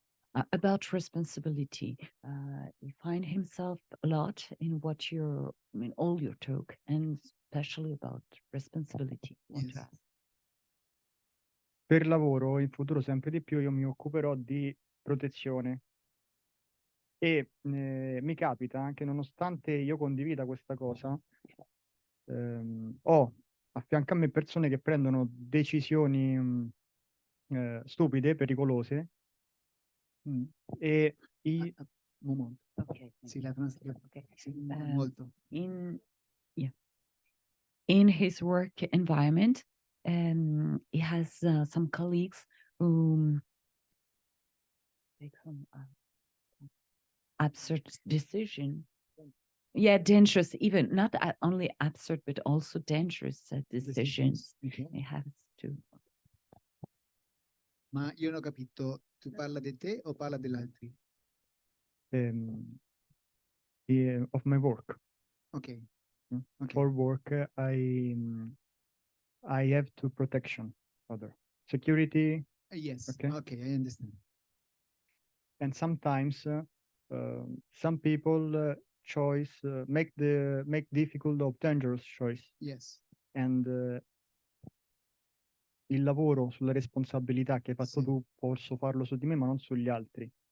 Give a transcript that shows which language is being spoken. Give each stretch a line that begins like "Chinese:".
English: About responsibility, he find himself a lot in what you're, I mean, all your talk, and especially about responsibility. Yes.
Italian: Per lavoro, in futuro sempre di più, io mi occuperò di protezione e mi capita che nonostante io condivida questa cosa, ho a fianco a me persone che prendono decisioni stupide, pericolose, e Momento.
English: Okay.
Italian: Sì, la translazione.
English: Okay.
Italian: Sì, molto.
English: In his work environment, he has some colleagues who take some absurd decision. Yeah, dangerous, even not only absurd, but also dangerous decisions. Okay. He has to.
Italian: Ma io non ho capito, tu parla di te o parla degli altri?
English: Of my work. Okay. For work, I have to protection other security. Yes. Okay. I understand. And sometimes some people make difficult or dangerous choice. Yes. And
Italian: il lavoro sulla responsabilità che hai fatto Sì. tu posso farlo su di me, ma non sugli altri.